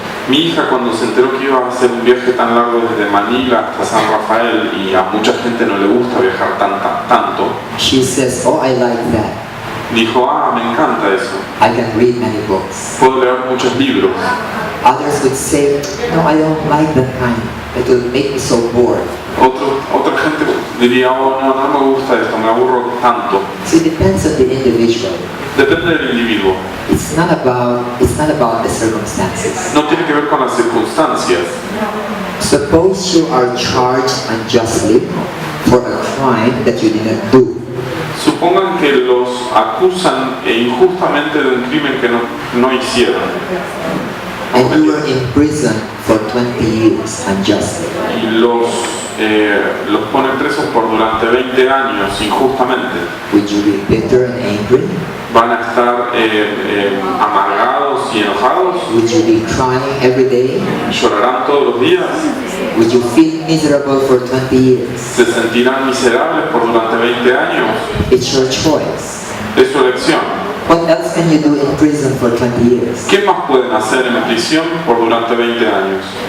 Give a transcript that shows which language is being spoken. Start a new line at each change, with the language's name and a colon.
Spanish: Mi hija, cuando se enteró que iba a hacer un viaje tan largo desde Manila hasta San Rafael, y a mucha gente no le gusta viajar tanto,
English: She says, oh, I like that.
Spanish: dijo, me encanta eso.
English: I can read many books.
Spanish: Puedo leer muchos libros.
English: Others would say, no, I don't like that kind. It will make me so bored.
Spanish: Otra gente diría, no me gusta esto, me aburro tanto.
English: So it depends on the individual.
Spanish: Depende del individuo.
English: It's not about the circumstances.
Spanish: No tiene que ver con las circunstancias.
English: Suppose you are charged unjustly for a crime that you didn't do.
Spanish: Supongan que los acusan injustamente de un crimen que no hicieron.
English: And you were in prison for 20 years unjustly.
Spanish: Y los ponen presos por durante 20 años injustamente.
English: Would you be bitter and angry?
Spanish: ¿Van a estar amargados y enojados?
English: Would you be crying every day?
Spanish: ¿Llorarán todos los días?
English: Would you feel miserable for 20 years?
Spanish: ¿Se sentirán miserables por durante 20 años?
English: It's your choice.
Spanish: Es su elección.
English: What else can you do in prison for 20 years?
Spanish: ¿Qué más pueden hacer en prisión por durante 20 años?